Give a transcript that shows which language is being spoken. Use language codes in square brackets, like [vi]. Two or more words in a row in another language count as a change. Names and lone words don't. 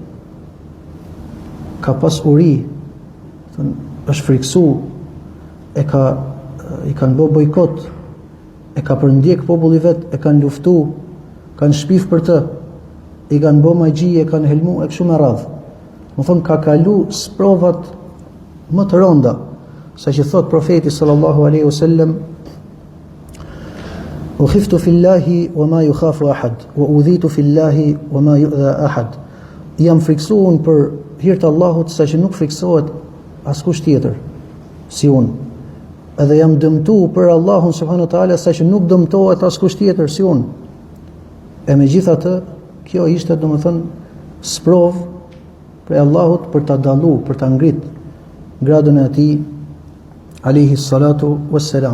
[sq] Ka pas uri, është friksu, i kanë bë bojkot, e ka përndjek populli vet, e kanë luftu, kanë shpif për të, i kanë bë magji, e kanë helmu, e kështu me radhë. Më thonë, ka kalu sprovat më të ronda, sa që thot profeti [ar] صلى الله عليه وسلم, أخفت في الله وما يخاف أحد، وأوذيت في الله وما يؤذى أحد. [sq] Jam friksuar për hir të Allahut, sa që nuk friksohet askush tjetër si unë. Edhe jam dëmtuar për Allahun subhanahu wa taala, sa që nuk dëmtohet askush tjetër si unë. E megjithatë, kjo ishte domethënë sprov për Allahut për ta dallu, për ta ngrit gradën e atij [ar] عليه الصلاة والسلام.